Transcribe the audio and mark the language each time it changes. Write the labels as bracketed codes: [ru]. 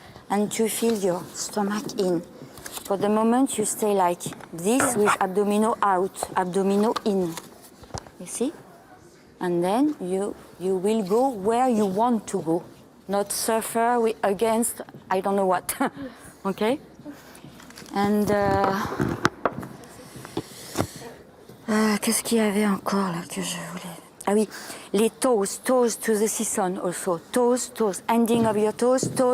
[en] And to feel your stomach in. For the moment, you stay like this with abdominal out, abdominal in. You see? And then you will go where you want to go, not suffer against I don't know what. Okay? And [fr] qu'est-ce qu'il y avait encore là que je voulais? Ah oui, les [en] toes to the season also. Toes, ending of your toes.